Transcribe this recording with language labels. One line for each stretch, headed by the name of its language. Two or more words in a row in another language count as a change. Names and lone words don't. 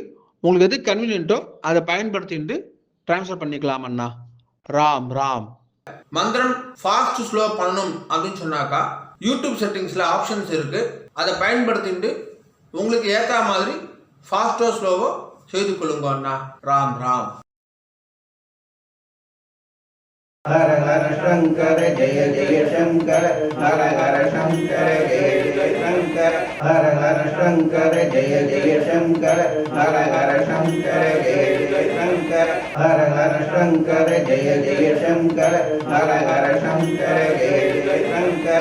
Tamil: உங்களுக்கு எது கன்வீனியன்ட்டோ அதை பயன்படுத்திட்டு ட்ரான்ஸ்ஃபர் பண்ணிக்கலாம் அண்ணா. ராம் ராம். மந்திரம் ஃபாஸ்ட் ஸ்லோ பண்ணணும் அப்படின்னு சொன்னாக்கா
English: YouTube settingsil options
Tamil: இருக்குது. அதை பயன்படுத்திட்டு உங்களுக்கு ஏற்ற மாதிரி ஃபாஸ்ட்டோ ஸ்லோவோ செய்து கொள்ளுங்க அண்ணா. ராம் ராம்.
Sanskrit: हर हर शंकर जय जय शंकर, हर हर शंकर जय जय शंकर, हर हर शंकर जय जय शंकर, हर हर शंकर जय जय शंकर, हर हर शंकर जय जय शंकर, हर हर शंकर जय जय शंकर.